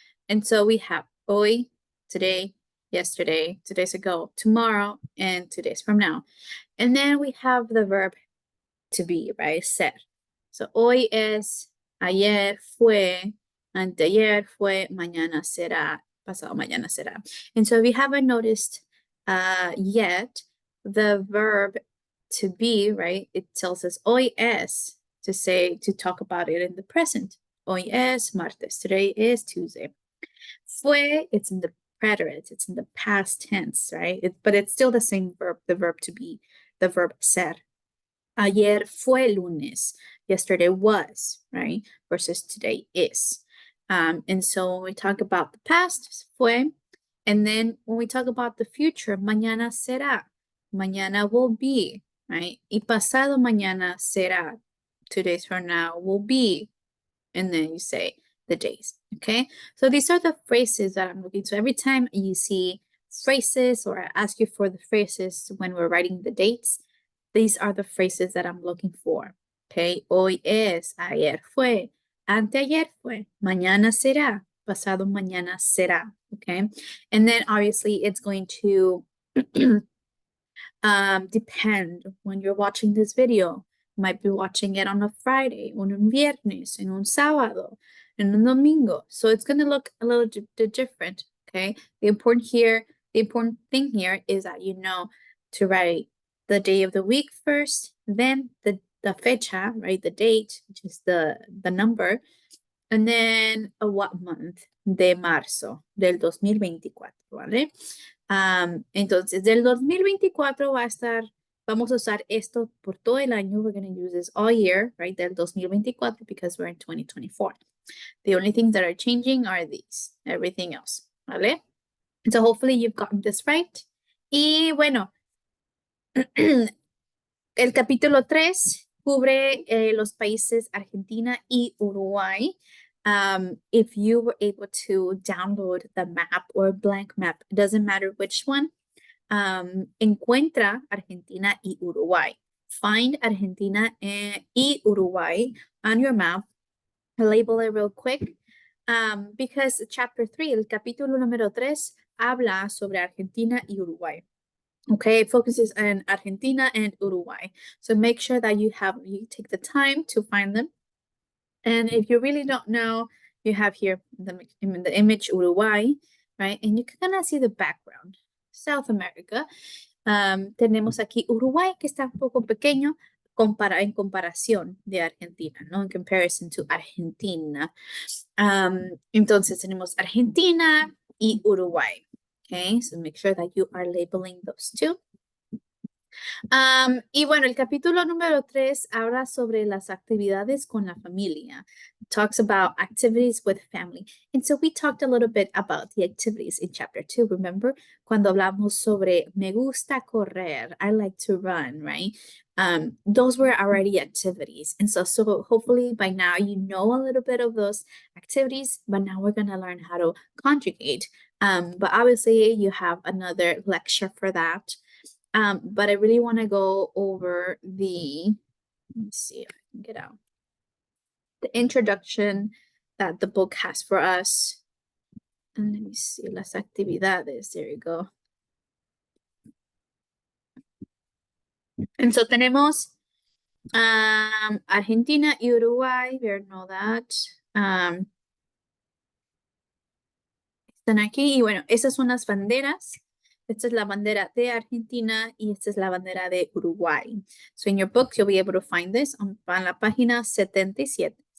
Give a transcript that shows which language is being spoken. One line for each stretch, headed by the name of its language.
English: And so we have hoy, today, yesterday, 2 days ago, tomorrow, and 2 days from now. And then we have the verb to be, right?
Spanish: Ser.
English: So
Spanish: hoy es, ayer fue, anteayer fue, mañana será, pasado mañana será.
English: And so if you haven't noticed yet, the verb to be, right? It tells us hoy es, to say, to talk about it in the present.
Spanish: Hoy es martes,
English: today is Tuesday. Fue, it's in the preterite, it's in the past tense, right? But it's still the same verb, the verb to be, the verb ser.
Spanish: Ayer fue lunes,
English: yesterday was, right? Versus today is. And so when we talk about the past, fue, and then when we talk about the future, mañana será, mañana will be, right?
Spanish: Y pasado mañana será,
English: 2 days from now will be, and then you say the days, okay? So these are the phrases that I'm looking. So every time you see phrases or I ask you for the phrases when we're writing the dates, these are the phrases that I'm looking for, okay?
Spanish: Hoy es, ayer fue, anteayer fue, mañana será, pasado mañana será, okay?
English: And then obviously it's going to depend when you're watching this video. You might be watching it on a Friday, on
Spanish: un viernes, en un sábado, en un domingo.
English: So it's going to look a little different, okay? The important thing here is that you know to write the day of the week first, then the fecha, right? The date, which is the number, and then what month?
Spanish: De marzo del 2024, ¿vale? Entonces, del 2024 va a estar, vamos a usar esto por todo el año.
English: We're going to use this all year, right? Del 2024 because we're in 2024. The only things that are changing are these, everything else, ¿vale? So hopefully you've gotten this right.
Spanish: Y bueno, el capítulo 3 cubre los países Argentina y Uruguay.
English: If you were able to download the map or blank map, it doesn't matter which one,
Spanish: encuentra Argentina y Uruguay.
English: Find Argentina y Uruguay on your map. Label it real quick. Because chapter 3,
Spanish: el capítulo número 3, habla sobre Argentina y Uruguay.
English: Okay, it focuses on Argentina and Uruguay. So make sure that you take the time to find them. And if you really don't know, you have here the image Uruguay, right? And you can kind of see the background. South America.
Spanish: Tenemos aquí Uruguay, que está un poco pequeño en comparación de Argentina, ¿no?
English: In comparison to Argentina.
Spanish: Entonces tenemos Argentina y Uruguay.
English: Okay, so make sure that you are labeling those two.
Spanish: Y bueno, el capítulo número 3 habla sobre las actividades con la familia.
English: Talks about activities with family. And so we talked a little bit about the activities in chapter 2. Remember,
Spanish: cuando hablamos sobre me gusta correr,
English: I like to run, right? Those were already activities. And so hopefully by now you know a little bit of those activities, but now we're going to learn how to conjugate. But obviously you have another lecture for that. But I really want to go over let me see if I can get out, the introduction that the book has for us. And let me see, las actividades, there you go. And so
Spanish: tenemos Argentina y Uruguay,
English: we know that.
Spanish: Están aquí, y bueno, esas son las banderas. Esta es la bandera de Argentina y esta es la bandera de Uruguay.
English: So in your book, you'll be able to find this on la página 77.